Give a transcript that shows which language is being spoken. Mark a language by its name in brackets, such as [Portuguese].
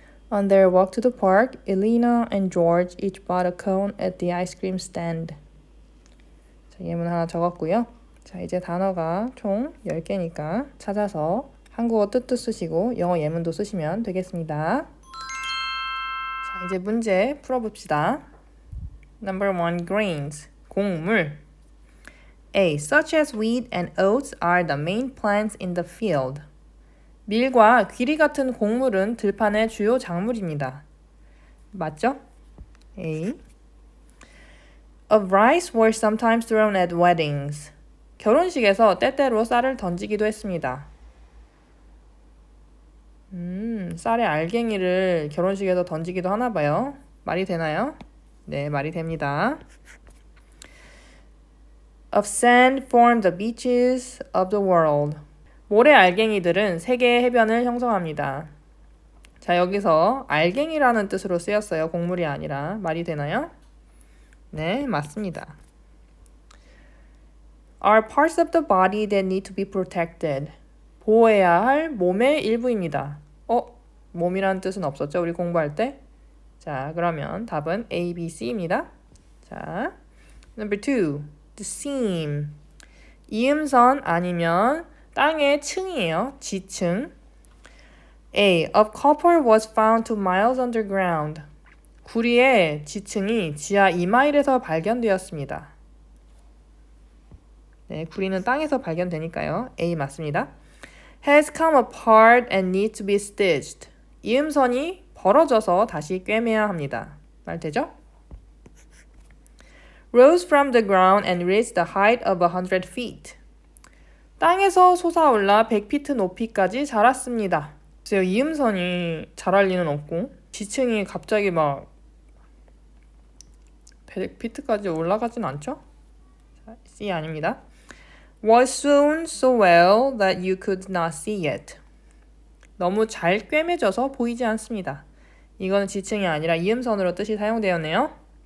[English] On their walk to the park, Elena and George each bought a cone at the ice cream stand. [Korean] 자, 예문 하나 적었고요. 자, 이제 단어가 총 10개니까 찾아서 한국어 뜻도 쓰시고 영어 예문도 쓰시면 되겠습니다. 자, 이제 문제 풀어봅시다. [English] Number 1, grains, 곡물. A. Such as wheat and oats are the main plants in the field. [Korean] 밀과 귀리 같은 곡물은 들판의 주요 작물입니다. 맞죠? A. [English] Of rice were sometimes thrown at weddings. [Korean] 결혼식에서 때때로 쌀을 던지기도 했습니다. 쌀의 알갱이를 결혼식에서 던지기도 하나 봐요. 말이 되나요? 네, 말이 됩니다. [English] Of sand form the beaches of the world. [Korean] 모래 알갱이들은 세계의 해변을 형성합니다. 자, 여기서 알갱이라는 뜻으로 쓰였어요. 곡물이 아니라. 말이 되나요? 네, 맞습니다. [English] Are parts of the body that need to be protected. [Korean] 보호해야 할 몸의 일부입니다. 몸이라는 뜻은 없었죠? 우리 공부할 때? 자, 그러면 답은 A, B, C입니다. [English] 자, number 2. The seam. [Korean] 이음선 아니면 땅의 층이에요. 지층. A. [English] Of copper was found 2 miles underground. [Korean] 구리의 지층이 지하 2마일에서 발견되었습니다. 네, 구리는 땅에서 발견되니까요. A 맞습니다. [English] Has come apart and needs to be stitched. [Korean] 이음선이 벌어져서 다시 꿰매야 합니다. 말 되죠? [English] Rose from the ground and reached the height of 100 feet. [Korean] 땅에서 솟아올라 100피트 높이까지 자랐습니다. 글쎄요, 이음선이 자랄 리는 없고 지층이 갑자기 막 100피트까지 올라가진 않죠? 자, C 아닙니다. [English] Was sewn so well that you could not see it. [Korean] 너무 잘 꿰매져서 보이지 않습니다. 이거는 지층이 아니라 이음선으로 뜻이 사용되었네요.